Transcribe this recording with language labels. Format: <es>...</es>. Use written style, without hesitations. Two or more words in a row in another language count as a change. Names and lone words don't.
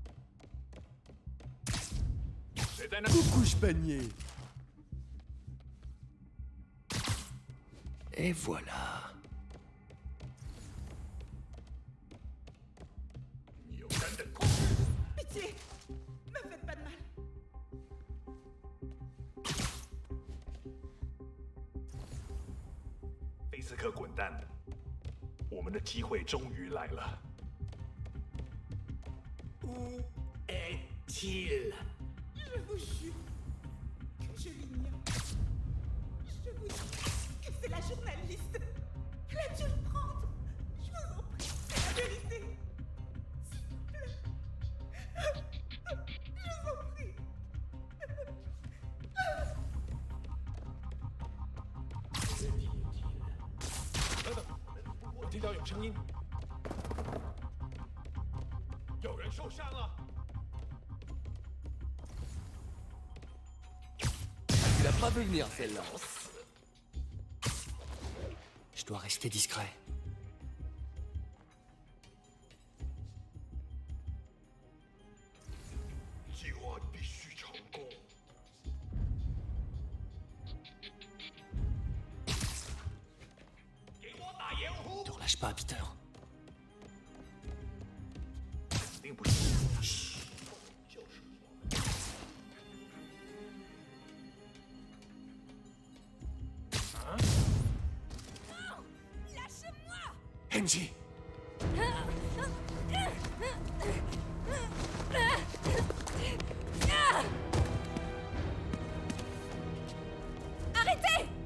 <fr>Coucou, panier. Et voilà. Pitié! Ne faites pas de mal.</fr> <zh>菲斯克滚蛋！我们的机会终于来了。</zh> <fr>Où est-il? Je vous jure que je l'ignore. Je vous dis que c'est la journaliste. Elle a dû le prendre. Je vous en prie, c'est la vérité. S'il vous plaît. Je vous en prie.</fr> <zh>等等，我听到有声音，有人受伤了。</zh> <fr>Tu l'as pas vu venir, celle-là. Je dois rester discret. Ne relâche pas, Peter.</fr> <zh>并不是。就是我。</zh> <fr>Henji! Arrêtez!</fr>